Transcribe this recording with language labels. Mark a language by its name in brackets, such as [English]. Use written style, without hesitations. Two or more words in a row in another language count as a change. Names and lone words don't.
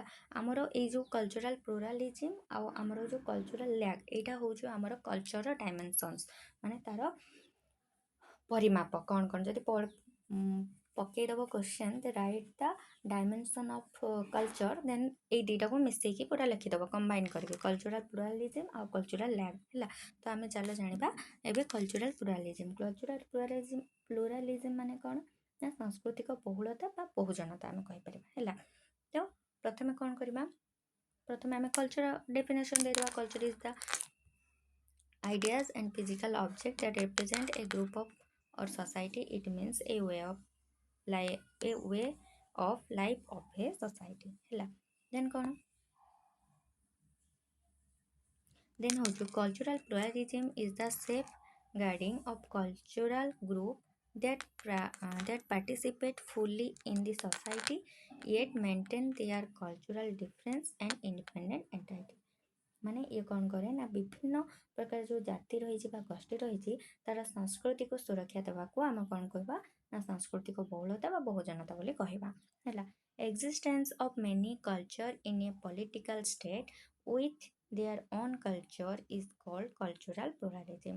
[Odia] ଆମର ଏଇ ଯେଉଁ [English] cultural pluralism [Odia] ଆଉ ଆମର ଯେଉଁ [English] cultural lack [Odia] ଏଇଟା ହେଉଛି ଆମର କଲଚରର ଡାଇମେନସନ୍ସ ମାନେ ତାର ପରିମାପ କ'ଣ ଯଦି ପକେଇଦେବ [English] question the write the dimension of culture then [Odia] ଏଇ ଦୁଇଟାକୁ ମିଶେଇକି ପୁରା ଲେଖିଦେବ କମ୍ବାଇନ୍ କରିକି [English] cultural pluralism [Odia] ଆଉ [English] cultural lack [Odia] ହେଲା। ତ ଆମେ ଚାଲ ଜାଣିବା ଏବେ [English] cultural pluralism. cultural pluralism [Odia] ମାନେ କ'ଣ ନା ସାଂସ୍କୃତିକ ବହୁଳତା ବା ବହୁଜନତା ଆମେ କହିପାରିବା ହେଲା। ତ ପ୍ରଥମେ କ'ଣ କରିବା ପ୍ରଥମେ ଆମେ [English] culture definition [Odia] ଦେଇଦେବା। [English] culture is the ideas and physical objects that represent a group of or society. It means a way of life of a society ହେଲା। [Odia] ଦେନ୍ କ'ଣ ଦେନ୍ ହେଉଛି [English] cultural pluralism is the safeguarding of cultural group that participate fully in the society yet maintain their cultural difference and independent entity। [Odia] ମାନେ ଇଏ କ'ଣ କରେ ନା ବିଭିନ୍ନ ପ୍ରକାର ଯେଉଁ ଜାତି ରହିଛି ବା ଗୋଷ୍ଠୀ ରହିଛି ତାର ସଂସ୍କୃତିକୁ ସୁରକ୍ଷା ଦେବାକୁ ଆମେ କ'ଣ କହିବା ନା ସାଂସ୍କୃତିକ ବହୁଳତା ବା ବହୁଜନତା ବୋଲି କହିବା ହେଲା। [English] existence of many culture in a political state with their own culture is called cultural pluralism.